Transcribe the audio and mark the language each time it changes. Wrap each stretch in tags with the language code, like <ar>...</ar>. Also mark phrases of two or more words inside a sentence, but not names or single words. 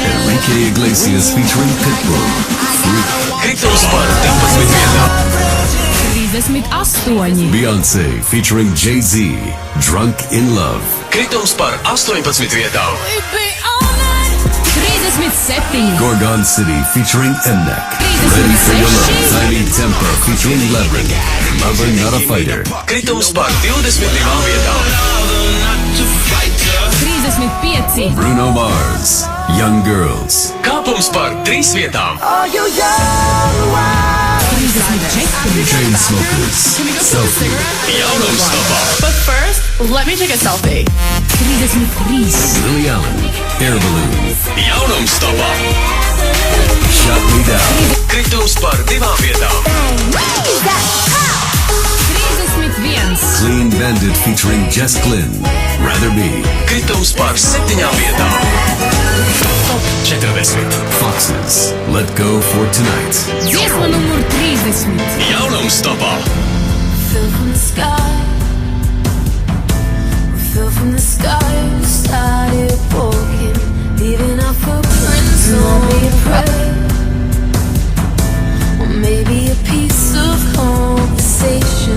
<lv>Enrique Iglesias featuring Pitbull. Kritums par 12 vietām. 38. Beyoncé featuring Jay-Z. Drunk in Love. Kritums par 18 vietām. 37. Gorgon City featuring Mnek. Ready for Your Love. Tiny Tempo featuring Labyrinth. Lover Not a Fighter. Kritums par 22 vietām. 35. Bruno Mars. Young Girls. Kāpums par 3 vietām. 34. Chainsmokers. Selfie. Jaunums topā.</lv> <en>But first, let me take a selfie.</en> <lv>33. Lily Allen. Air Balloon. Jaunums topā. Shut Me Down. Kritums par 2 vietām. 31. Clean Bandit featuring Jess Glynn. Rather Be. Kritums par 7 vietām. 40. Foxes. Let Go for Tonight. Dziesma numur 30. Jaunums topā.</lv> <en>Fell from the sky. We fell from the sky. We started walking, leaving our footprints on the prayer. Or maybe a piece of conversation.</en>